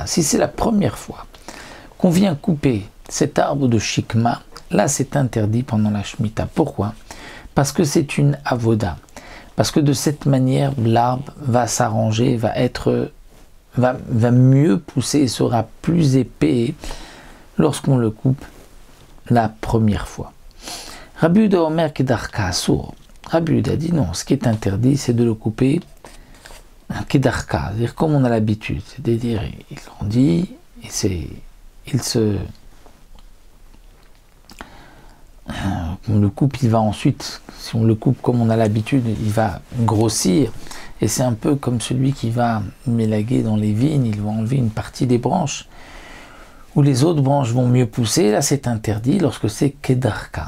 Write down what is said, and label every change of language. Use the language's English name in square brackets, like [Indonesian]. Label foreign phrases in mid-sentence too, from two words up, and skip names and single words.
[French] Si c'est la première fois qu'on vient couper cet arbre de shikma, là c'est interdit pendant la Shemitah. Pourquoi? Parce que c'est une avoda. Parce que de cette manière, l'arbre va s'arranger, va mieux pousser et sera plus épais lorsqu'on le coupe la première fois. [Hebrew] רבי יהודה אומר כדרכה אסור. [French] Rabbi Yehuda dit non, ce qui est interdit, c'est de le couper kedarka, c'est-à-dire comme on a l'habitude, c'est-à-dire il grandit, on le coupe, il va ensuite, si on le coupe comme on a l'habitude, il va grossir, et c'est un peu comme celui qui va mélaguer dans les vignes, il va enlever une partie des branches, où les autres branches vont mieux pousser, là c'est interdit lorsque c'est kedarka.